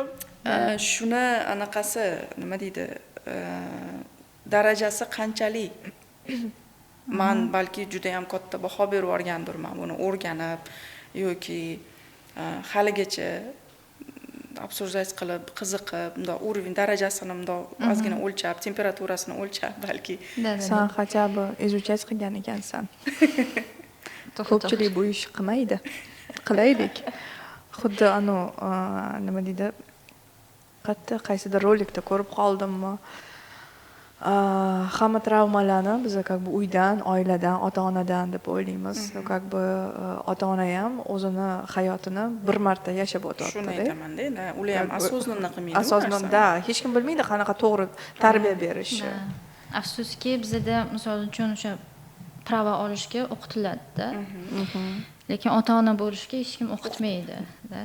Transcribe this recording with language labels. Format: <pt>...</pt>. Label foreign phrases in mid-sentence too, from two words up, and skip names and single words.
<uz>Shuni anaqasi, nima deydi, darajasi qanchalik men balki juda ham katta baho berib yuborgandirman buni o'rganib yoki haligacha obsujdatsiya qilib, qiziqib, bunday уровень darajasini bunday ozgina o'lchab, temperaturasini o'lchab balki. Sen</uz> <ru>хотя бы изучать</ru> <uz>qilgan ekansan. Ko'pchilik bu ish qilmaydi. Qilaylik. Xuddi nima deydi? Qaysidir rolikda ko'rib qoldimmi? Hamma travmalarni biz</uz> <ru>как бы</ru> <uz>uydan, oiladan, ota-onadan deb o'ylaymiz.</uz> <ru>Как бы</ru> <uz>ota-ona ham o'zini hayotini bir marta yashab o'tadi. Shuni aytaman-da, ular ham осознанно qilmaydi. Осознанно, hech kim bilmaydi qanaqa to'g'ri tarbiya berishni. Afsuski bizda misol uchun o'sha prava olishga o'qitiladi-da. Lekin ota-ona bo'lishga hech kim o'qitmaydi-da.</uz>